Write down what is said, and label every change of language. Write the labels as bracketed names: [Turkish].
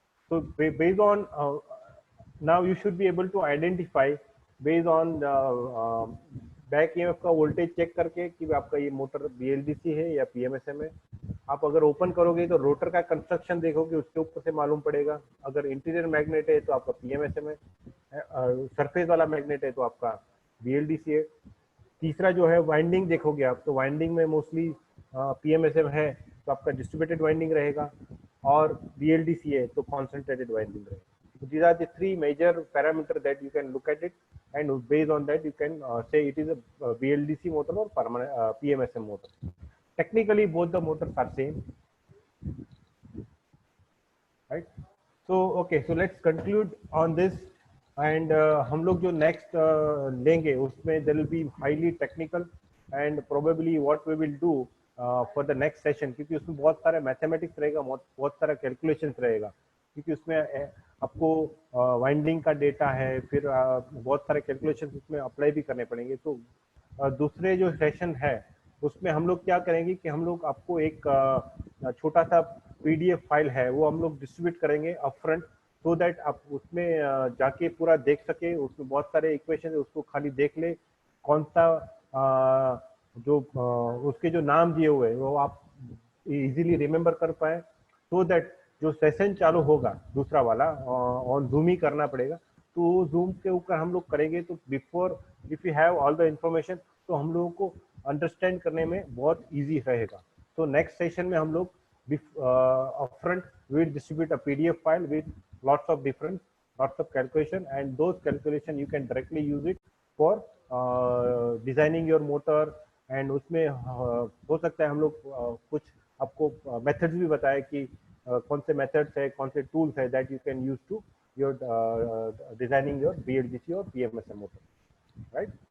[English] So based on now you should be able to identify based on the [Hindi] back EMF का voltage check करके कि आपका ये motor BLDC है या PMSM है। आप अगर ओपन करोगे तो रोटर का कंस्ट्रक्शन देखोगे, उसके ऊपर से मालूम पड़ेगा। अगर इंटीरियर मैग्नेट है तो आपका PMSM है, सरफेस वाला मैग्नेट है तो आपका BLDC है। तीसरा जो है वाइंडिंग देखोगे आप, तो वाइंडिंग में मोस्टली PMSM है तो आपका डिस्ट्रीब्यूटेड वाइंडिंग रहेगा, और BLDC है तो कॉन्सेंट्रेटेड वाइंडिंग रहेगा। [English] So these are the three major parameters that you can look at it, and based on that you can say it is a BLDC motor or permanent PMSM motor. Technically both the motors are same, right? So okay, so let's conclude on this, and हम लोग जो next लेंगे उसमें there will be highly technical, and probably what we will do for the next session, [Hindi] क्योंकि उसमें बहुत सारे mathematics रहेगा, बहुत सारा कैलकुलेशंस रहेगा, क्योंकि उसमें आपको वाइंडिंग का डेटा है, फिर बहुत सारे कैलकुलेशंस उसमें अप्लाई भी करने पड़ेंगे। तो दूसरे जो सेशन है उसमें हम लोग क्या करेंगे कि हम लोग आपको एक छोटा सा PDF फाइल है वो हम लोग डिस्ट्रीब्यूट करेंगे अपफ्रंट, सो दैट आप उसमें जाके पूरा देख सके, उसमें बहुत सारे इक्वेशन है उसको खाली देख ले, कौन सा जो उसके जो नाम दिए हुए हैं वो आप इजीली रिमेम्बर कर पाए, सो दैट जो सेशन चालू होगा दूसरा वाला ऑन जूम ही करना पड़ेगा, तो जूम के ऊपर हम लोग करेंगे तो [English] before if you have all the information [Hindi] तो हम लोगों को अंडरस्टैंड करने में बहुत इजी रहेगा। तो नेक्स्ट सेशन में हम लोग [English] upfront we will distribute a PDF file with lots of calculation, and those calculation you can directly use it for designing your motor, and [Hindi] उसमें हो सकता है हम लोग कुछ आपको मेथड्स भी बताए कि कौन से मेथड्स है, कौन से टूल्स है [English] that you can use to your designing your BLDC or PMSM motor, right?